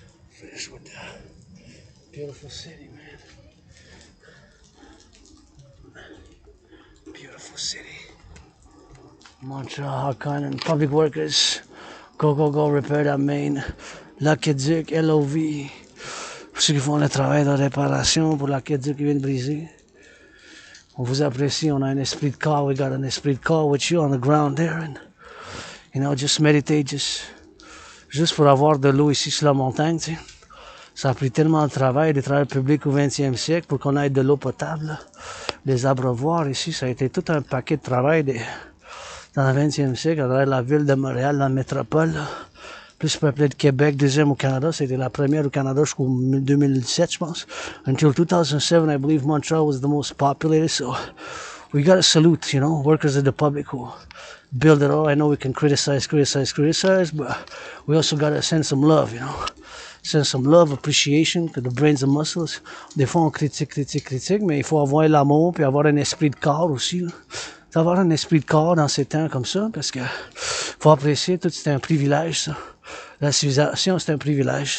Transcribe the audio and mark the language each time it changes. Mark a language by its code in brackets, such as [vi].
[en] Finish with that beautiful city, man. Beautiful city. Montreal, Harkonnen, public workers. Go, go, go, repair that main. [fr] L'Aqueduc, LOV. Pour ceux qui font le travail de réparation pour l'Aqueduc qui vient de briser. On vous apprécie, on a un esprit de corps. [en] We got an esprit de corps with you on the ground there. [fr] And, you know, just meditate, juste pour avoir de l'eau ici sur la montagne, tu sais. Ça a pris tellement de travail, des travailleurs publics au 20e siècle pour qu'on ait de l'eau potable. Les abreuvoirs ici, ça a été tout un paquet de travail dans le 20e siècle, à travers la ville de Montréal, la métropole. Plus peuplée de Québec, deuxième au Canada. C'était la première au Canada jusqu'au 2017, je pense. [en] Until 2007, I believe Montreal was the most populated. So we got to salute, you know, workers of the public who build it all. I know we can criticize, but we also got to send some love, you know. Send some love, appreciation, que the brains and muscles. [fr] Des fois, on critique, mais il faut avoir l'amour puis avoir un esprit de corps aussi. Là. Avoir un esprit de corps dans ces temps comme ça, parce que faut apprécier tout, c'est un privilège, ça. La civilisation, c'est un privilège.